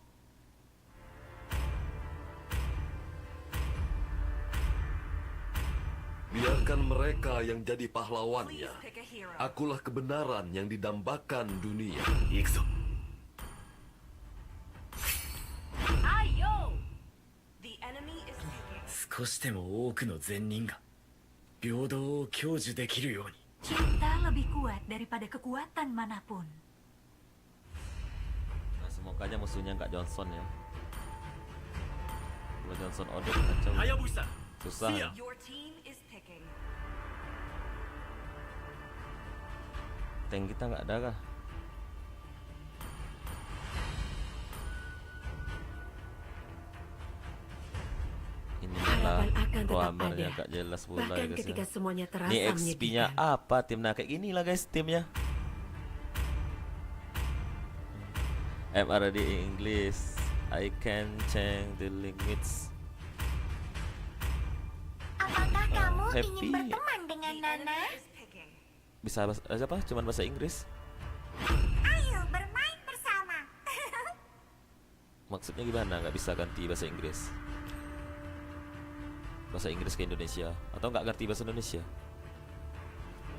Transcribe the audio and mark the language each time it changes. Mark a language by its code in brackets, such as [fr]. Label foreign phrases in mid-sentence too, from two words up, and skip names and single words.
[id] Biarkan mereka yang jadi pahlawannya. Akulah kebenaran yang didambakan dunia. Ayo! [ja] 少しでも多くの善人が平等を享受できるように。 [id] Cinta lebih kuat daripada kekuatan manapun. Nah, semoga aja musuhnya nggak Johnson ya. Kalau Johnson Odin kacau. Hayabusa. Susah ya. Tank kita nggak ada kah? Ini malah Harapan akan tetap programmernya ada. nggak jelas pula Bahkan ya guys ketika ya. semuanya terasa Ini XP-nya menyedihkan. apa timnya kayak gini lah guys timnya. [en] MRD English. I can change the limits. [id] Apakah kamu happy. ingin berteman dengan Nana? Bisa apa? Cuman bahasa Inggris. Ayo bermain bersama. Maksudnya gimana? Nggak bisa ganti bahasa Inggris? Bahasa Inggris ke Indonesia atau nggak ngerti bahasa Indonesia?